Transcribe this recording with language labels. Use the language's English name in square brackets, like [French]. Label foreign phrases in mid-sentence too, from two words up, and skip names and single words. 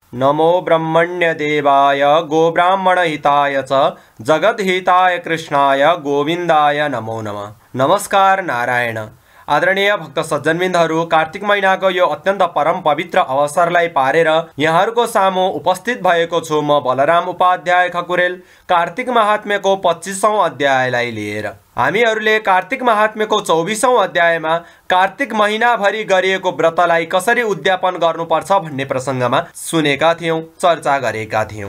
[Sanskrit] नमो ब्रह्मण्य देवाय गोब्राह्मणहिताय च जगद्हिताय कृष्णाय गोविन्दाय नमो नमः। [Nepali] नमस्कार नारायण। आदरणीय भक्त सज्जनबिन्दहरू, कार्तिक महिनाको यो अत्यन्त परम पवित्र अवसरलाई पारेर यहाँहरूको सामु उपस्थित भएको छु म बलराम उपाध्याय खकुरेल, कार्तिक महात्म्यको 25औं अध्यायलाई लिएर। हामीहरूले कार्तिक महात्म्यको 24औं अध्यायमा कार्तिक महिनाभरि गरिएको व्रतलाई कसरी उद्यापन गर्नुपर्छ भन्ने प्रसङ्गमा सुनेका थियौं, चर्चा गरेका थियौं।